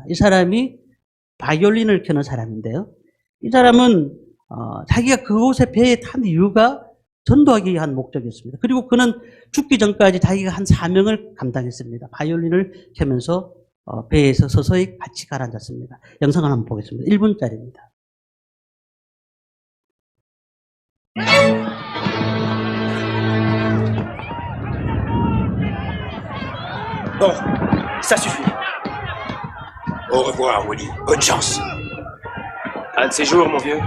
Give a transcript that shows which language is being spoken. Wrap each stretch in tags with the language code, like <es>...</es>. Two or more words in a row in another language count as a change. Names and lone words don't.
<ko>이 사람이 바이올린을 켜는 사람인데요. 이 사람은 자기가 그곳에 배에 탄 이유가 전도하기 위한 목적이었습니다. 그리고 그는 죽기 전까지 자기가 한 사명을 감당했습니다. 바이올린을 켜면서 배에서 서서히 같이 가라앉았습니다. 영상을 한번 보겠습니다. 1분짜리입니다.</ko> <fr>Bon, ça suffit. Au revoir, Woody. Bonne chance. Un de ces jours, mon vieux.</fr>